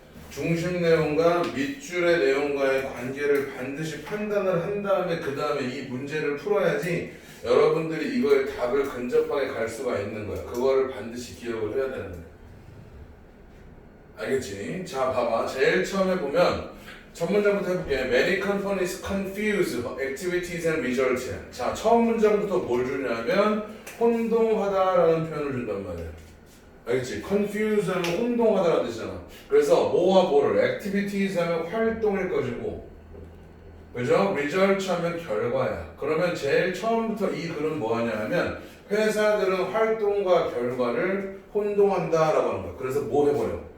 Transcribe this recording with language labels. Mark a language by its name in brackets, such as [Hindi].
[Korean] 중심 내용과 밑줄의 내용과의 관계를 반드시 판단을 한 다음에 그 다음에 이 문제를 풀어야지 여러분들이 이거의 답을 근접하게 갈 수가 있는 거야. 그거를 반드시 기억을 해야 되는 거야. 알겠지? 자, 봐봐. 제일 처음에 보면 첫 문장부터 해볼게. [English] Many companies confuse activities and results. [Korean] 자, 처음 문장부터 뭘 주냐면 혼동하다라는 표현을 준단 말이야. 알겠지? confuse 하면 혼동하다라는 뜻이잖아. 그래서 뭐와 뭐를 activities 하면 활동일 것이고, 그죠? results 하면 결과야. 그러면 제일 처음부터 이 글은 뭐하냐 하면 회사들은 활동과 결과를 혼동한다라고 하는 거야. 그래서 뭐 해버려?